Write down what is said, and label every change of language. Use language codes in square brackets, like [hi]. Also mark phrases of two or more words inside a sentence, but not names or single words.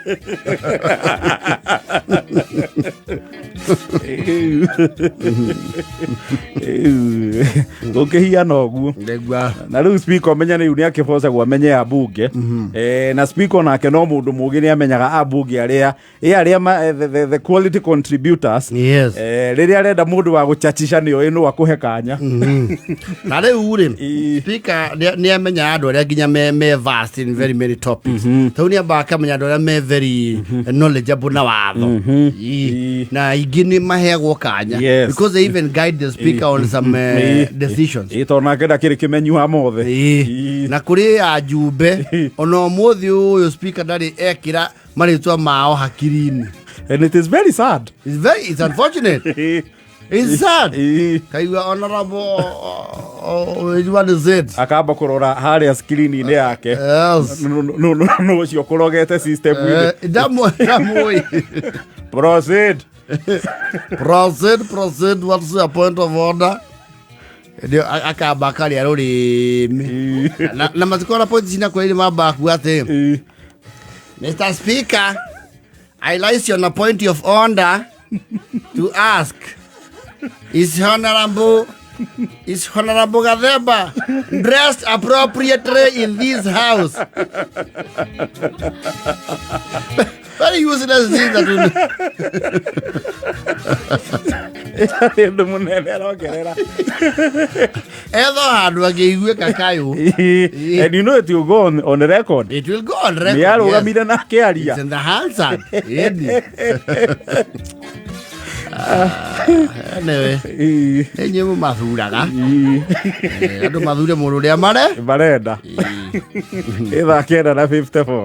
[ki] Gũkĩhiana ũguo na rĩu speaker menya rĩu nĩ akĩbocagwo amenye abunge na speaker nake no mũndũ mũgĩ nĩ amenyaga abunge arĩa [en] the quality contributors. [ki] Rĩrĩa arenda mũndũ wa gũchachisha nĩo ĩno akũhe kanya. Na rĩu rĩ speaker nĩ amenya andũ arĩa nginya me [en] vast in very many topics. [ki] Tau nĩ ambaga akamenya andũ arĩa me [en] very knowledgeable [ki] na watho na ingĩ nĩ maheagwo kanya [en] because they even guide the speaker on some decisions. [ki] Tondũ nake ndakĩrĩ kĩmenyu ha mothe. Na kũrĩ ajumbe ona ũmũthĩ ũyũ speaker ndarĩ ekĩra marĩtwa mao hakiri-inĩ. [en] And it is very sad. It's unfortunate. It's sad. [ki] Kaigua honorable [en] what is it? [ki] Akamba kurora harĩa screen-inĩ yake. [en] Yes. [ki] No ucio kurogete system ile. Damoi. [en] Proceed. Proceed. What's the point of order? [ki] Ndio akamba kali arũrĩmi. Na matikora point cina kwa ile mabaku ate. [en] Mr. Speaker, I rise on a point of order to ask, is Honorable Gathemba dressed appropriately in this house? Very useless thing that will and you know it will go on the record. It will go on record. It's in the Hansard. Anyway, [ki] enye mathuraga. Andu mathure mũndũ ũrĩa marenda. Ithaa 9:54.